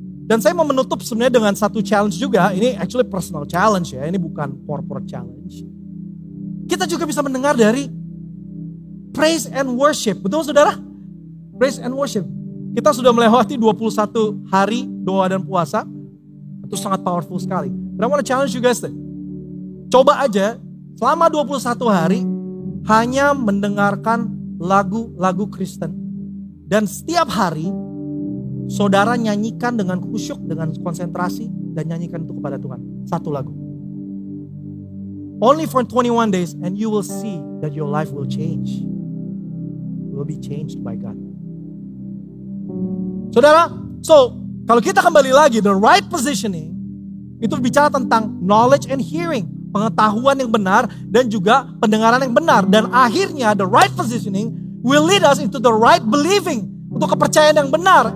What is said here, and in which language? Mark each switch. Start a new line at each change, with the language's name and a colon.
Indonesian: Dan saya mau menutup sebenarnya dengan satu challenge juga. Ini actually personal challenge ya, ini bukan corporate challenge. Kita juga bisa mendengar dari praise and worship. Betul saudara? Praise and worship. Kita sudah melewati 21 hari doa dan puasa. Itu sangat powerful sekali.
English: But I want to challenge you guys deh.
Indonesian: Coba aja selama 21 hari hanya mendengarkan lagu-lagu Kristen. Dan setiap hari saudara nyanyikan dengan khusyuk, dengan konsentrasi. Dan nyanyikan itu kepada Tuhan. Satu lagu.
English: Only for 21 days and you will see that your life will change. You will be changed by God.
Indonesian: Saudara, so kalau kita kembali lagi,
English: the right positioning
Indonesian: itu bicara tentang
English: knowledge and hearing,
Indonesian: pengetahuan yang benar dan juga pendengaran yang benar. Dan akhirnya
English: the right positioning will lead us into the right believing,
Indonesian: untuk kepercayaan yang benar.